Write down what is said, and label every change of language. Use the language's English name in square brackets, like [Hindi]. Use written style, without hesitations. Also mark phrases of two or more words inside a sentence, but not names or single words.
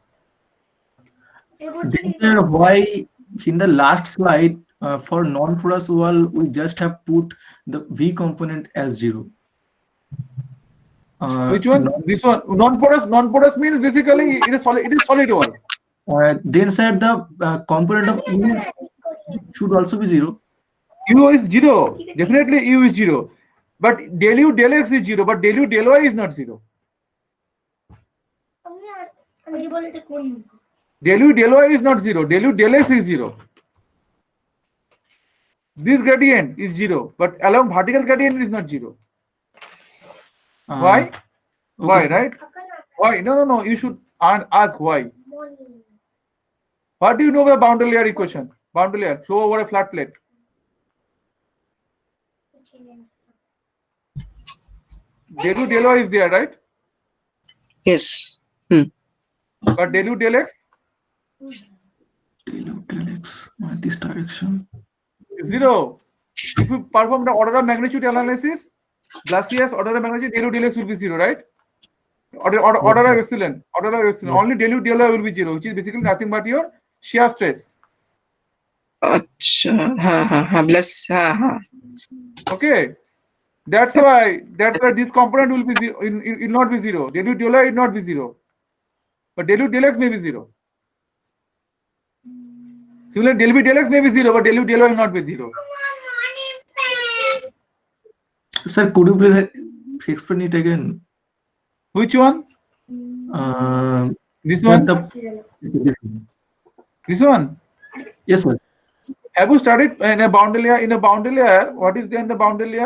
[English] Then why in the last slide for non-porous wall we just have put the V component as 0? Which one? This one. Non-porous means basically it is solid wall. Then said the component of U should also be 0. U is 0. Definitely U is 0. But del U del X is 0. But del U del Y is not 0. Del U del Y is not 0. Del U del X is 0. This gradient is 0. But along vertical gradient is not 0. Why? Okay, Why, sir. right? Why? No. You should ask why. What do you know about boundary layer equation? Boundary layer. Show over a flat plate. Del U del Y is there, right? Yes. But del U del X Del U del X this direction. is 0. If you perform the order of magnitude analysis, Glaciers order of magnitude del U del X will be 0, right? Order of epsilon. Only del U del Y will be 0, which is basically nothing but your shear stress. [Hindi] अच्छा हाँ plus हाँ [English] Okay. That's why this component will be 0. It will not be 0. Del U del Y will not be 0. But del U del X may be 0. Similarly, del B del X may be 0, but del U del Y will not be 0. Sir, could you please explain it again? Which one? This one? This one? Yes, sir. Have you studied in a boundary layer? In a boundary layer, what is there in the boundary layer?